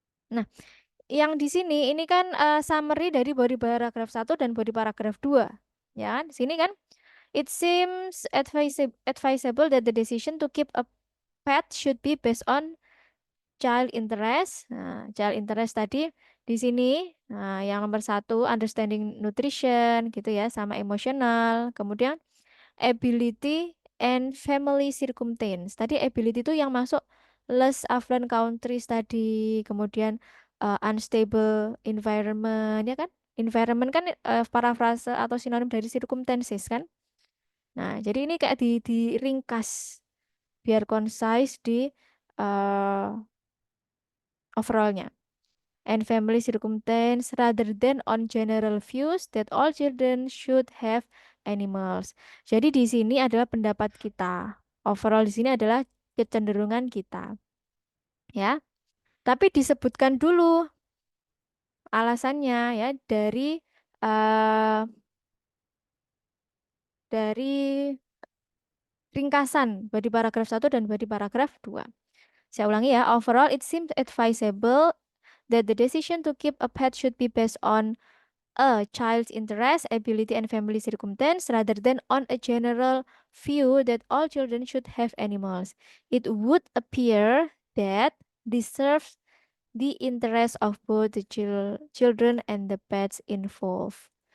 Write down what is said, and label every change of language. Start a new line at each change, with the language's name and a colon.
Indonesian: Nah, yang di sini ini kan summary dari body paragraf 1 dan body paragraf 2. Ya, di sini kan
English: it seems advisable that the decision to keep a pet should be based on child interest.
Indonesian: Nah, child interest tadi di sini yang nomor 1 understanding nutrition gitu ya sama emosional. Kemudian ability and family circumstance. Tadi ability itu yang masuk less affluent countries tadi, kemudian unstable environment, ya kan? Environment kan parafrase atau sinonim dari circumstances kan? Nah, jadi ini kayak diringkas biar concise di uh, overallnya.
English: And family circumstance rather than on general views that all children should have animals.
Indonesian: Jadi di sini adalah pendapat kita. Overall di sini adalah kecenderungan kita, ya. Tapi disebutkan dulu alasannya ya uh, dari ringkasan body paragraf 1 dan body paragraf 2. Saya ulangi ya.
English: Overall it seems advisable that the decision to keep a pet should be based on a child's interest, ability, and family circumstance rather than on a general view that all children should have animals. It would appear that this serves the interest of both the children and the pets involved.